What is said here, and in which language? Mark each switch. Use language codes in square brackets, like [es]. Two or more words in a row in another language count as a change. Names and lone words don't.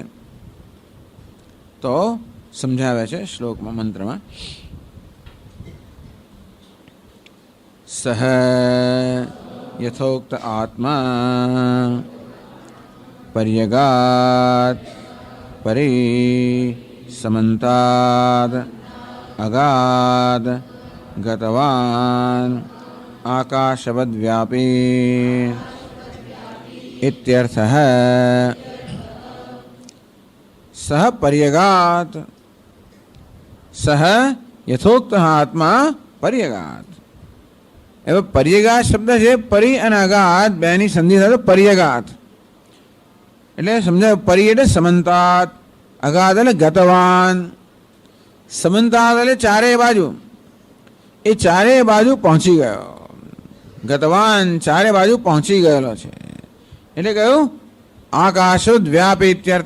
[gu] તો સમજાવે છે શ્લોકમાં, મંત્રમાં. [sa] સહ યથોક્ત આત્મા પર્યગાત પરે समन्ताद् अगाध गतवान् आकाशवद्व्यापी इत्यर्थः। सह पर्यगात्, सह यथोक्त आत्मा पर्यगात। एवं पर्यगात [gu] शब्द છે પરી અને અગાધ બેની સંધિ થાય પર્યગાત એટલે સમજાય। પરી એટલે સમંતાત, અગાધ એટલે ગતવાન। સમંતાત એટલે ચારે બાજુ, એ ચારે બાજુ પહોંચી ગયો। ગતવાન ચારે બાજુ પહોંચી ગયેલો છે એટલે કહ્યું [sa] આકાશોદ્વ્યાપ ઇત્યર્થ।